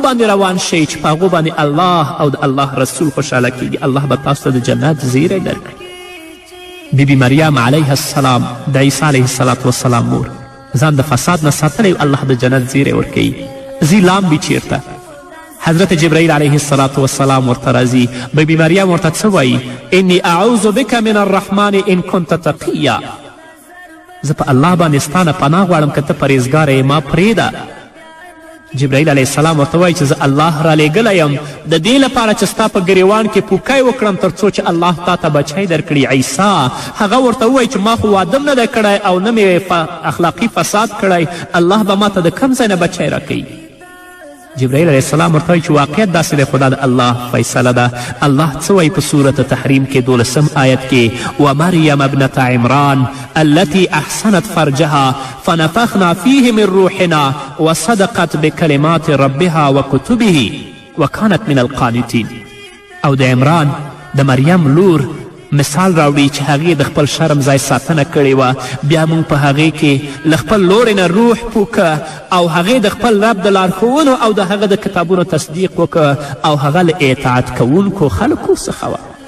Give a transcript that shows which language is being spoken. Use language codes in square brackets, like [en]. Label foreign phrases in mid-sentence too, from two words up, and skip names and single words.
[ps] باندې روان شئ چې په هغو باندې الله او د الله رسول خوشحاله کیږي الله به تاسو ته د جنت زیری درکړي بیبي مریم [ar] علیه السلام [ps] د عیسی [ar] علیه السلام [ps] مور ځان د فساد نه ساتلی الله د جنت زیری ورکوي ځي لامبي چیرته حضرت جبرائیل [ar] علیه السلام [ps] ورته راځي بیبي مریم ورته څه وایي [ar] انی اعوذ بک من الرحمن ان کنت تقیا [ps] زه په الله باندې ستا نه پناه غواړم که ته پرهیزګاره یې ما پرېږده جبرائیل [ar] علیه السلام [ps] ورته وایي چې زه الله رالیږلی یم د دې لپاره چې ستا په ګریوان کې پوکی وکړم تر څو چې الله تا ته بچی درکړي عیسی هغه ورته ووایي چې ما خو واده نه دی کړی او نه مې اخلاقي فساد کړی الله به ما ته د کوم ځای نه بچی راکوي جبرائیل [ar] علیه السلام [ps] ورته وایي چې واقعیت داسې دی خو دا د الله فیصله ده الله څه وایي په صورت تحریم کې 12 آیت کې [ar] ومریم ابنة عمران التي احسنت فرجها فنفخنا فيه من روحنا وصدقت بكلمات ربها وكتبه وكانت من القانتين [ps] او د عمران د مریم لور مثال راوړي چې هغې د خپل شرم ځای ساتنه کړې وه بیا موږ په هغې کې له خپل لورې نه روح پوکه او هغې د خپل رب د لارښوونو او د هغه د کتابونو تصدیق وکړه او هغه له اطاعت کوونکو خلکو څخه وه